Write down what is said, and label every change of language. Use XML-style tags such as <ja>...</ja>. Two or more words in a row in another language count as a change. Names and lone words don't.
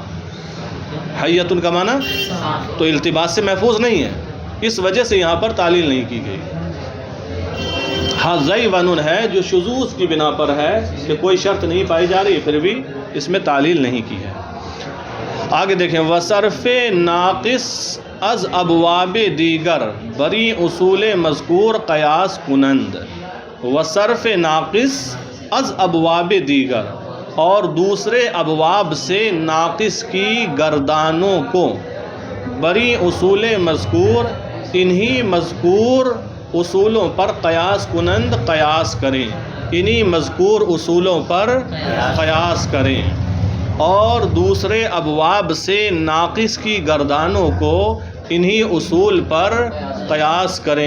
<ur>حیتن کا معنی تو التباس سے محفوظ نہیں ہے، اس وجہ سے یہاں پر تعلیل نہیں کی گئی۔ ہاں زیونن ہے جو شذوذ کی بنا پر ہے کہ کوئی شرط نہیں پائی جا رہی، پھر بھی اس میں تعلیل نہیں کی ہے۔ آگے دیکھیں،</ur> <fa>وصرف ناقص از ابواب دیگر بری اصول مذکور قیاس کنند۔ وصرف ناقص از ابواب دیگر،</fa> <ur>اور دوسرے ابواب سے ناقص کی گردانوں کو</ur> <fa>بری اصول مذکور،</fa> <ur>انہی مذکور اصولوں پر</ur> <fa>قیاس کنند</fa> <ur>قیاس کریں، انہی مذکور اصولوں پر قیاس کریں، اور دوسرے ابواب سے ناقص کی گردانوں کو انہی اصول پر قیاس کریں۔</ur>